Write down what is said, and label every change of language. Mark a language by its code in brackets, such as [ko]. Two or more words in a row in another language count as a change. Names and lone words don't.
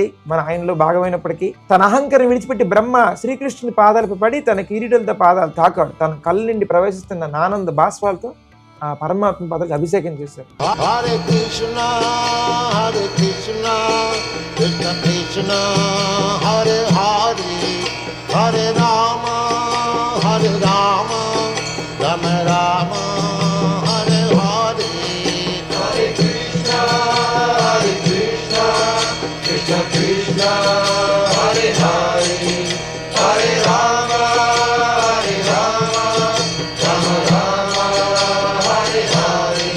[te] మన ఆయనలో భాగమైనప్పటికీ తన అహంకారం విడిచిపెట్టి బ్రహ్మ శ్రీకృష్ణుని పాదాలపై పడి తన కిరీటలతో పాదాలు తాకాడు. తన కళ్ళ నుండి ప్రవేశిస్తున్న ఆనంద బాష్పాలతో ఆ పరమాత్మ పాదాలకు అభిషేకం చేశారు. [sa] హరే కృష్ణ హరే కృష్ణ కృష్ణ కృష్ణ హరే హరే హరే రామ హరే రామ రామ రామ హరే హరే. హరే కృష్ణ కృష్ణ కృష్ణ హరే హరే హరే రామ హరే రామ రామ రామ హరే హరే.